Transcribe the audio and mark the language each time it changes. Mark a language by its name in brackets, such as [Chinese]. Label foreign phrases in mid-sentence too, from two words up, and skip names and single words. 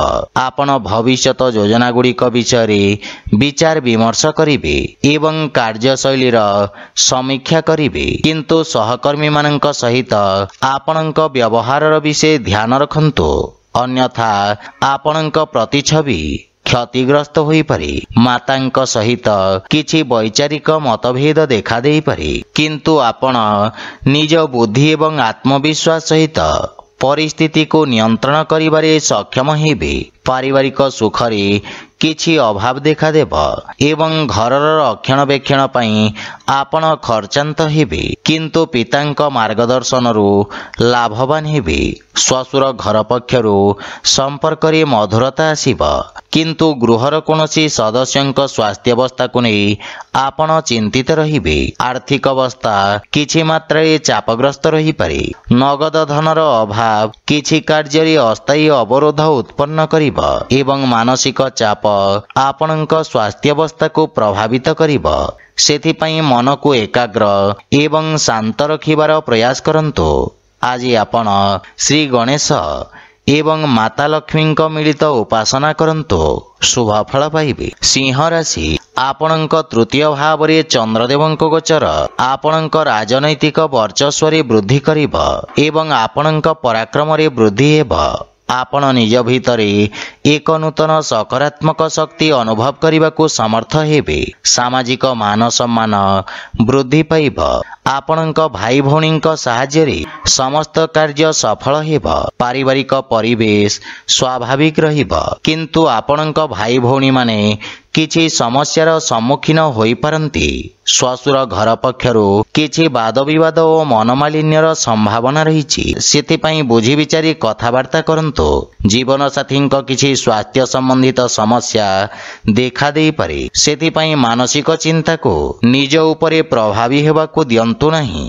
[Odia] ଆପଣ ଭବିଷ୍ୟତ ଯୋଜନା ଗୁଡ଼ିକ ବିଷୟ ରେ ବିଚାର ବିମର୍ଶ କରିବେ ଏବଂ କାର୍ଯ୍ୟଶୈଳୀର ସମୀକ୍ଷା କରିବେ କିନ୍ତୁ ସହକର୍ମୀ ମାନଙ୍କ ସହିତ ଆପଣଙ୍କ ବ୍ୟବହାରର ବିଷୟ ଧ୍ୟାନ ରଖନ୍ତୁ ଅନ୍ୟଥା ଆପଣଙ୍କ ପ୍ରତିଛବି କ୍ଷତିଗ୍ରସ୍ତ ହୋଇ ପାରେ। ମାତାଙ୍କ ସହିତ କିଛି ବୈଚାରିକ ମତଭେଦ ଦେଖା ଦେଇ ପାରେ କିନ୍ତୁ ଆପଣ ନିଜ ବୁଦ୍ଧି ଏବଂ ଆତ୍ମବିଶ୍ୱାସ ସହିତ ପରିସ୍ଥିତି କୁ ନିୟନ୍ତ୍ରଣ କରିବାରେ ସକ୍ଷମ ହେବେ। ପାରିବାରିକ ସୁଖରେ କିଛି ଅଭାବ ଦେଖା ଦେବ ଏବଂ ଘରର ରକ୍ଷଣାବେକ୍ଷଣ ପାଇଁ ଆପଣ ଖର୍ଚ୍ଚାନ୍ତ ହେବେ କିନ୍ତୁ ପିତାଙ୍କ ମାର୍ଗଦର୍ଶନରୁ ଲାଭବାନ ହେବେ। ଶ୍ୱଶୁର ଘର ପକ୍ଷରୁ ସମ୍ପର୍କ ରେ ମଧୁରତା ଆସିବ କିନ୍ତୁ ଗୃହର କୌଣସି ସଦସ୍ୟଙ୍କ ସ୍ୱାସ୍ଥ୍ୟ ଅବସ୍ଥା କୁ ନେଇ ଆପଣ ଚିନ୍ତିତ ରହିବେ। ଆର୍ଥିକ ଅବସ୍ଥା କିଛି ମାତ୍ରାରେ ଚାପଗ୍ରସ୍ତ ରହି ପାରେ। ନଗଦ ଧନର ଅଭାବ କିଛି କାର୍ଯ୍ୟ ରେ ଅସ୍ଥାୟୀ ଅବରୋଧ ଉତ୍ପନ୍ନ କରିବ ଏବଂ ମାନସିକ ଚାପ ଆପଣଙ୍କ ସ୍ୱାସ୍ଥ୍ୟ ଅବସ୍ଥା କୁ ପ୍ରଭାବିତ କରିବ। ସେଥିପାଇଁ ମନ କୁ ଏକାଗ୍ର ଏବଂ ଶାନ୍ତ ରଖିବାର ପ୍ରୟାସ କରନ୍ତୁ। ଆଜି ଆପଣ ଶ୍ରୀ ଗଣେଶ ଏବଂ ମାତା ଲକ୍ଷ୍ମୀ ମିଳିତ ଉପାସନା କରନ୍ତୁ ଶୁଭ ଫଳ ପାଇବେ। ସିଂହ ରାଶି ଆପଣଙ୍କ ତୃତୀୟ ଭାବ ରେ ଚନ୍ଦ୍ରଦେବଙ୍କୁ ଗୋଚର ଆପଣଙ୍କ ରାଜନୈତିକ ବର୍ଚ୍ଚସ୍ୱ ରେ ବୃଦ୍ଧି କରିବ ଏବଂ ଆପଣଙ୍କ ପରାକ୍ରମ ରେ ବୃଦ୍ଧି ହେବ। ଆପଣ ନିଜ ଭିତରେ ଏକ ନୂତନ ସକାରାତ୍ମକ ଶକ୍ତି ଅନୁଭବ କରିବାକୁ ସମର୍ଥ ହେବେ। ସାମାଜିକ ମାନ ସମ୍ମାନ ବୃଦ୍ଧି ପାଇବ। ଆପଣଙ୍କ ଭାଇ ଭଉଣୀ ସାହାଯ୍ୟ ରେ ସମସ୍ତ କାର୍ଯ୍ୟ ସଫଳ ହେବ। ପାରିବାରିକ ପରିବେଶ ସ୍ୱାଭାବିକ ରହିବ କିନ୍ତୁ ଆପଣଙ୍କ ଭାଇ ଭଉଣୀ ମାନେ କିଛି ସମସ୍ୟାର ସମ୍ମୁଖୀନ ହୋଇ ପାରନ୍ତି। ଶ୍ୱଶୁର ଘର ପକ୍ଷରୁ କିଛି ବାଦ ବିବାଦ ଓ ମନୋମାଳିନ୍ୟର ସମ୍ଭାବନା ରହି ସେଥିପାଇଁ ବୁଝି ବିଚାରି କଥାବାର୍ତ୍ତା କରନ୍ତୁ। ଜୀବନ ସାଥୀ କିଛି ସ୍ୱାସ୍ଥ୍ୟ ସମ୍ବନ୍ଧିତ ସମସ୍ୟା ଦେଖା ଦେଇ ପାରେ ସେଥିପାଇଁ ମାନସିକ ଚିନ୍ତା କୁ ନିଜ ଉପରେ ପ୍ରଭାବୀ ହେବାକୁ ଦିଅନ୍ତୁ ନାହିଁ।